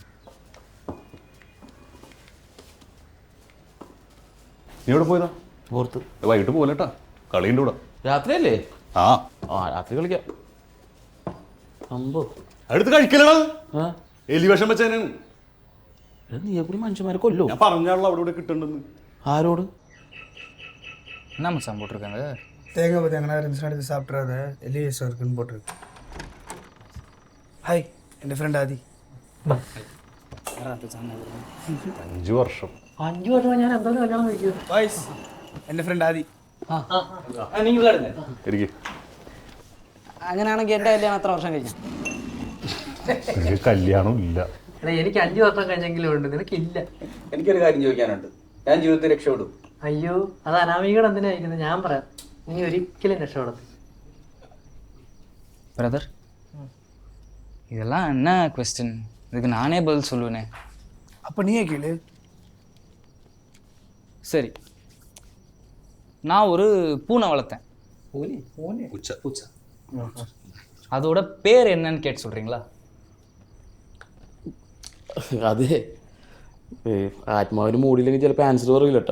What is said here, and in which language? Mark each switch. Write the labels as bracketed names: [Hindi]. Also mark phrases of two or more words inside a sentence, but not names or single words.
[Malayalam] നീ എവിടെ പോയതാ? പുറത്ത്. വൈകിട്ട് പോലെട്ടാ, കളിയുണ്ട് ഇവിടെ. രാത്രിയല്ലേ? ആ രാത്രി കളിക്കാം. അമ്പോ അടുത്ത് കഴിക്കലടാ, എലി വിഷം വെച്ചേനാണ്. നീയെ കൂടി മനുഷ്യന്മാരെ കൊല്ലോ. ഞാൻ പറഞ്ഞാണല്ലോ അവിടെ ഇവിടെ കിട്ടണ്ടെന്ന്. ആരോട്? [Tamil] என்ன மச்சான் போட்டிருக்காங்க? தேங்காய் பற்றி எங்கன்னா இருந்துச்சுன்னா எடுத்து சாப்பிட்றாத, எலியேசம் இருக்குன்னு போட்டிருக்கு. ஹாய், [Malayalam] എൻ്റെ ഫ്രണ്ട് ആദി. 5 വർഷം. 5 വർഷം ഞാൻ എന്തായാലും കല്യാണം കഴിക്കും. வாய்ஸ், എൻ്റെ ഫ്രണ്ട് ആദി. എനിക്ക് അങ്ങനെയാണെങ്കിൽ എൻ്റെ കല്യാണം എത്ര വർഷം കഴിഞ്ഞു? എനിക്ക് കല്യാണം ഇല്ല. എടാ എനിക്ക് 5 വർഷം കഴിഞ്ഞെങ്കിലും ഉണ്ട്, നിനക്കില്ല. എനിക്കൊരു കാര്യം ചോദിക്കാനുണ്ട്. ഞാൻ ജീവിതത്തിൽ രക്ഷപ്പെടും. അയ്യോ, അത് അനാമികയുടെ എന്തിനായിരിക്കുന്നത്? ഞാൻ പറയാം, നീ ഒരിക്കലും രക്ഷപ്പെടത്തില്ല. [Tamil] பிரதர், இதெல்லாம் என்ன கொஸ்டின்? இதுக்கு நானே பதில் சொல்லுவேனே. அப்போ நீயே கேளு. சரி, நான் ஒரு பூனை வளர்த்தேன். அதோட பேர் என்னன்னு கேட்டு சொல்கிறீங்களா? [Malayalam] അതെ, ആത്മാവിന് മൂടിയില്ലെങ്കിൽ ചിലപ്പോൾ ആൻസർ പറയില്ല കേട്ടോ.